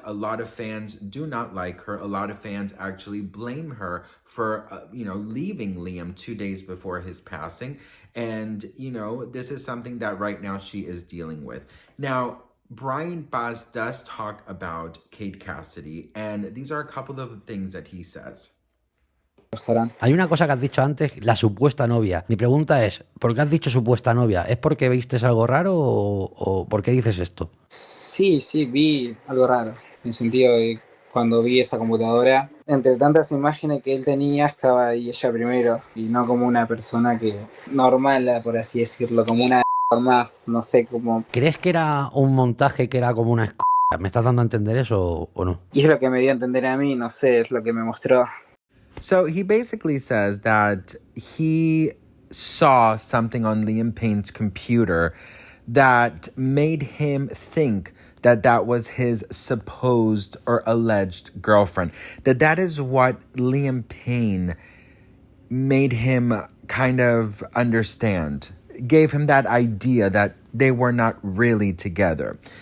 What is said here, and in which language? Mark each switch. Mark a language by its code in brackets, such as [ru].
[en] A lot of fans do not like her. A lot of fans actually blame her for, leaving Liam 2 days before his passing. And, this is something that right now she is dealing with. Now, Braian Paiz does talk about Kate Cassidy, and these are a couple of things that he says. [es] Hay una cosa que has dicho antes, la supuesta novia. Mi pregunta es, ¿por qué has dicho supuesta novia? ¿Es porque viste algo raro o por qué dices esto? Sí, vi algo raro, en el sentido de cuando vi esa computadora, entre tantas imágenes que él tenía, estaba ahí ella primero, y no como una persona normal, por así decirlo, como una más, no sé cómo. ¿Crees que era un montaje que era como una ¿Me estás dando a entender eso o no? Y es lo que me dio a entender a mí, no sé, es lo que me mostró. [en] So he basically says that he saw something on Liam Payne's computer that made him think that was his supposed or alleged girlfriend. That is what Liam Payne made him kind of understand, gave him that idea that they were not really together.